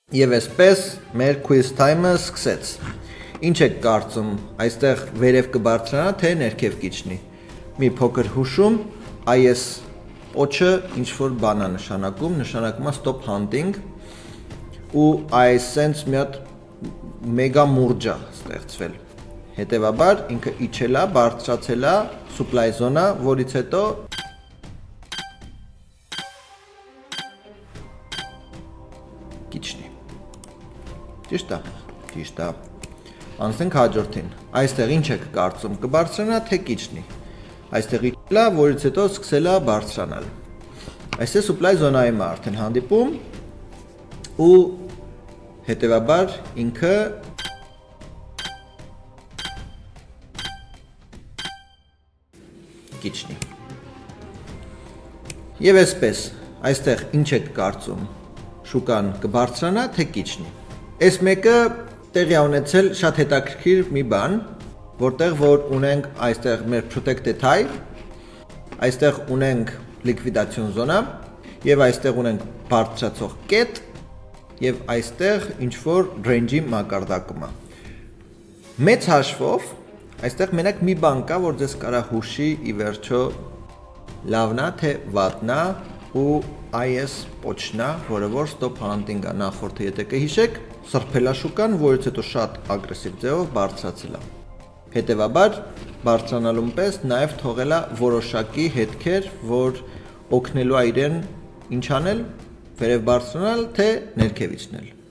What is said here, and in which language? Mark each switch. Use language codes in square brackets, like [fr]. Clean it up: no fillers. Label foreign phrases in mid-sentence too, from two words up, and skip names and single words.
[hy] Եվ այսպես մեր [en] quiz time- [hy] ը սկսեց։ Ինչ եք կարծում, այստեղ վերև կբարձրանա, թե ներքև կիջնի։ Մի փոքր հուշում, այս պոչը ինչ-որ բան է նշանակում է [en] stop hunting, [hy] ու այս սենց մի հատ մեգա մուրջ է ստեղծվել։ Հետևաբար ինքը իջել է, բարձրացել է [en] supply zone- [hy] ը, որից հետո կիջնի։ Ճիշտ է։ Անցնենք հաջորդին։ Այստեղ ինչ եք կարծում, կբարձրանա թե կիջնի։ Այստեղ իջել է, որից հետո սկսել է բարձրանալ։ Այստեղ [en] supply zone- [hy] ը արդեն հանդիպում ու հետևաբար ինքը կիջնի։ Եվ այսպես, այստեղ ինչ եք կարծում, շուկան կբարձրանա թե կիջնի։ Այս մեկը տեղի ունեցել շատ հետաքրքիր մի բան, որտեղ որ ունենք այստեղ մեր [en] protected high, [hy] այստեղ ունենք [en] liquidation zone, [hy] եւ այստեղ ունենք բարձրացող կետ, եւ այստեղ ինչ որ range-ի մակարդակում է։ Մեծ հաշվով այստեղ մենակ մի բան կա, որ ձեզ կարա հուշի ի վերջո լավնա թե վատնա ու այս պոչնա, որը որ [en] stop hunting- [hy] ը նախորդը եթե կհիշեք, սրբելա շուկան, որից հետո շատ ագրեսիվ ձևով բարձրացել է։ Հետևաբար բարձրանալուն պես նաև թողել է որոշակի հետքեր, որ օգնելու է իրեն ինչ անել, վերև բարձրանալ, թե ներքև իջնել։